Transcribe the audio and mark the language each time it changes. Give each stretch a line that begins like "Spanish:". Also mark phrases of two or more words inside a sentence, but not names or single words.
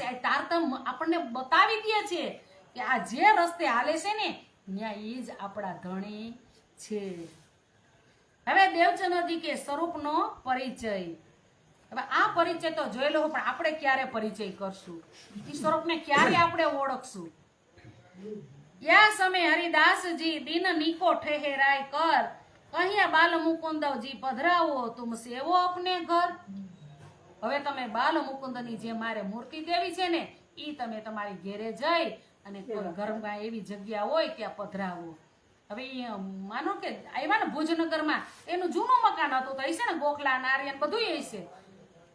Gujarati: આ તારતમ આપણને બતાવી દે છે કે આ જે રસ્તે હાલે છે ને ત્યાં એ જ આપણા ધણી છે. હવે દેવચંદ્રજી કે સ્વરૂપનો પરિચય. હવે આ પરિચય તો જોઈ લો, પણ આપણે ક્યારે પરિચય કરશું, એ સ્વરૂપને ક્યારે આપણે ઓળખશું.
Hindi: या समय हरिदास जी दिन निको ठहराय कर कहिया बाल मुकुंद जी पधराવો तुम सेवो अपने घर.
Gujarati: હવે તમે બાલ મુકુંદની જે મારે મૂર્તિ દેવી છે ને ઈ તમે તમારી ઘેરે જઈ અને કોઈ ઘરમાં એવી જગ્યા હોય ત્યાં પધરાવો. હવે માનો કે આવ્યા ને ભુજનગરમાં, એનું જૂનું મકાન હતું તો હશે ને, ગોખલા નારિયન બધું હશે.